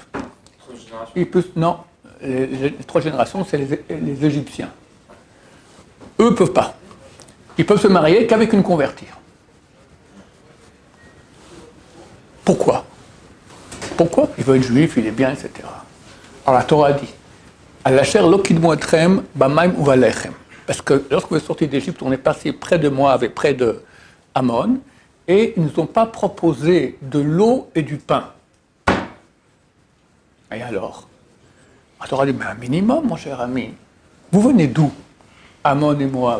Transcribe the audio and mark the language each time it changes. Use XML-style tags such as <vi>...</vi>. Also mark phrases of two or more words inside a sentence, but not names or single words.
<fr>Non, les 3 générations, c'est les Égyptiens. Eux ne peuvent pas. Ils peuvent se marier qu'avec une convertie. Pourquoi? Pourquoi? Il veut être juif, il est bien, etc. Alors la Torah dit,</fr> <he>על אשר לא קדמו אתכם במים ובלחם.</he> <fr>Parce que lorsque vous êtes sortis d'Égypte, on est passé près de Moab et près de Ammon, et ils ne nous ont pas proposé de l'eau et du pain. Et alors? La Torah dit, mais un minimum, mon cher ami. Vous venez d'où? Ammon et Moab.</fr>